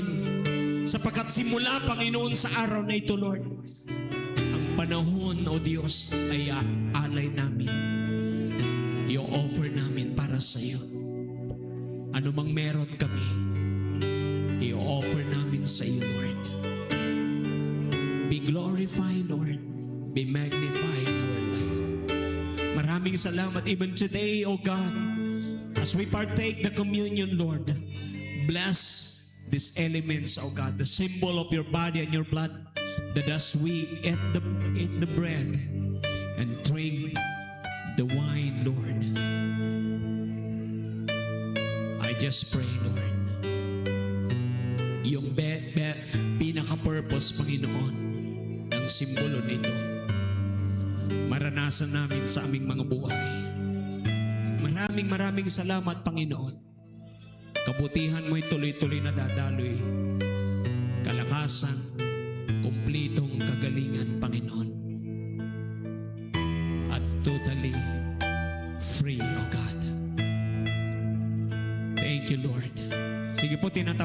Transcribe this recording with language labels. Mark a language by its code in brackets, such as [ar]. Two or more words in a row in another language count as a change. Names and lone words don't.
[tl] Sapagkat simula, Panginoon, sa araw na ito, Lord, ang panahon, O Diyos, ay alay namin. I-offer namin para sa iyo. Ano mang meron kami, i-offer namin sa iyo, Lord. [en] Be glorified, Lord. Be magnified in our life. [tl] Maraming salamat [en] even today, O God. As we partake the communion, Lord, bless these elements, O God, the symbol of your body and your blood, that as we eat the bread and drink the wine, Lord, I just pray, [tl] Lord, yung pinaka-purpose, Panginoon, ng simbolo nito, maranasan namin sa aming mga buhay. Maraming salamat, Panginoon. Kabutihan mo'y tuloy-tuloy na dadaloy. Kalakasan, kumplitong kagalingan, Panginoon. [en] At totally free, O God. Thank you, [tl] Lord. Sige po, tinatawag.